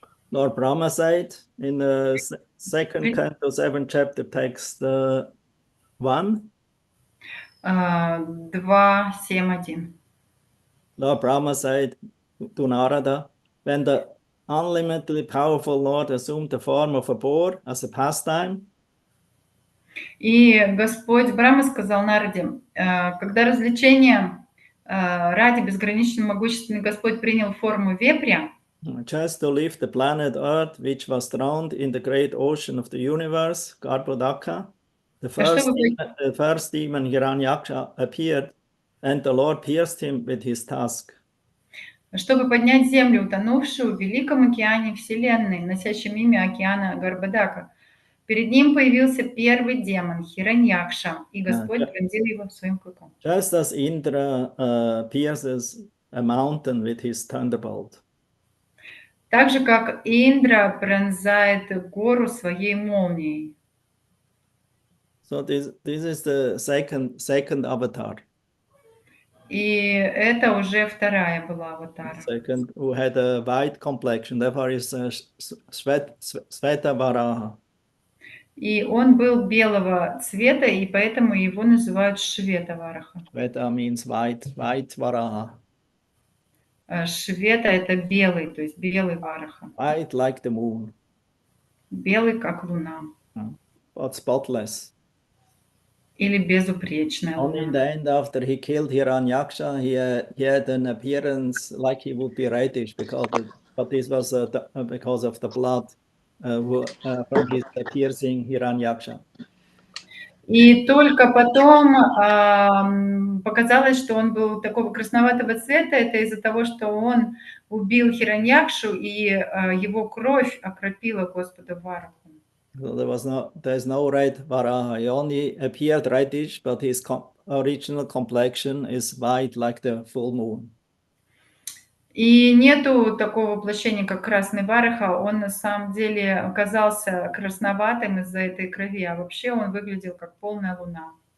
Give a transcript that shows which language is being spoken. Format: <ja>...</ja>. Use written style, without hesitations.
<en>Lord Brahma said in the second canto, 7th chapter, text 1. 2:7:1. Lord Brahma said to Narada, when the unlimitedly powerful Lord assumed the form of a boar as a pastime.</en> <ru>И Господь Брахма сказал Нараде, когда развлечение ради безгранично могущественный Господь принял форму вепря,</ru> <en>just to leave the planet Earth, which was drowned in the great ocean of the universe, Garbhodaka, the first demon Hiranyaksha appeared, and the Lord pierced him with his tusk.</en> <ru>Чтобы поднять землю, утонувшую в великом океане Вселенной, носящем имя океана Гарбадака. Перед ним появился первый демон Хираньякша, и Господь пронзил его своим клыком.</ru> <en>Just as Indra pierces a mountain with his thunderbolt.</en> <ru>Так же, как Индра пронзает гору своей молнией.</ru> <en>So this is the second avatar.</en> <ru>И это уже вторая была аватара.</ru> <en>Second, who had a white complexion, therefore is Sveta Varaha.</en> <ru>И он был белого цвета, и поэтому его называют Швета Вараха.</ru> <en>Sveta means white Varaha.</en> <ru>Швета — это белый, то есть белый Вараха.</ru> <en>White like the moon.</en> <ru>Белый, как луна.</ru> <en>But spotless.</en> <ru>Или безупречная</ru> <en>Only in the</en> <ru>луна.</ru> <en>end, after he killed Hiranyaksha, he had an appearance like he would be reddish, but this was because of the blood from his piercing Hiranyaksha.</en> <ru>И только потом показалось, что он был такого красноватого цвета. Это из-за того, что он убил Хираньякшу, и его кровь окропила Господа Вараху.</ru> <en>So there's no red Varaha. He only appeared reddish, but his original complexion is white like the full moon.</en> <ru>И нету такого воплощения, как красный Вараха. Он на самом деле оказался красноватым из-за этой крови, а вообще он выглядел как полная луна.</ru>